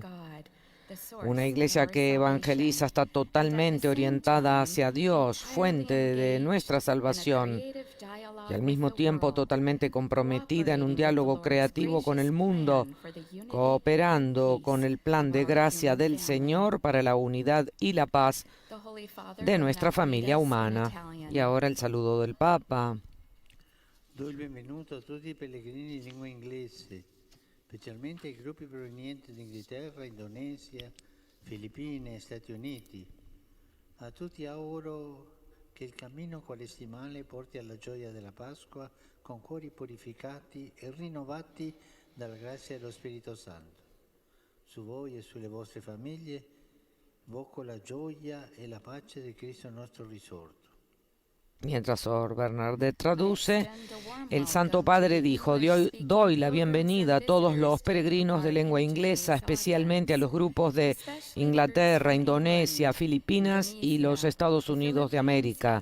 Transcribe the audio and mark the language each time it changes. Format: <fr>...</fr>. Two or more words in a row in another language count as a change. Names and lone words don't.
<es>Una iglesia que evangeliza está totalmente orientada hacia Dios, fuente de nuestra salvación, y al mismo tiempo totalmente comprometida en un diálogo creativo con el mundo, cooperando con el plan de gracia del Señor para la unidad y la paz de nuestra familia humana. Y ahora el saludo del Papa.</es> <it>Do il benvenuto a tutti i pellegrini in lingua inglese, specialmente ai gruppi provenienti da Inghilterra, Indonesia, Filippine e Stati Uniti. A tutti auguro che il cammino quaresimale porti alla gioia della Pasqua con cuori purificati e rinnovati dalla grazia dello Spirito Santo. Su voi e sulle vostre famiglie invoco la gioia e la pace di Cristo nostro risorto.</it> <es>Mientras Sor Bernadette traduce, el Santo Padre dijo: doy la bienvenida a todos los peregrinos de lengua inglesa, especialmente a los grupos de Inglaterra, Indonesia, Filipinas y los Estados Unidos de América.</es>